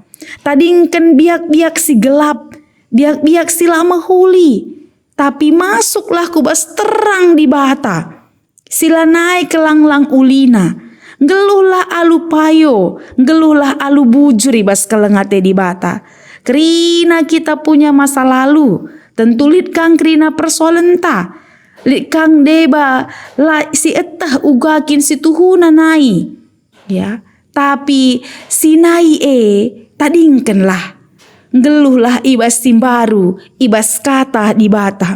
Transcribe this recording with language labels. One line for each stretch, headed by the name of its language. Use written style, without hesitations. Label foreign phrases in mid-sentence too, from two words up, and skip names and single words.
Batak Karo: Tadingkan biak-biak si gelap, biak-biak si lama huli, tapi masuklah ku bas terang di bata. Sila naik ke langlang ulina, geluhlah alu payo, geluhlah alu bujur ibas kelengate di bata. Kerina kita punya masa lalu, tentu lit kang kerina persoalan ta. Lit kang deba la si etah ugakin si tuhuna nai. Ya, tapi si nai tadingkenlah. Geluhlah ibas simbaru, ibas kata di bata.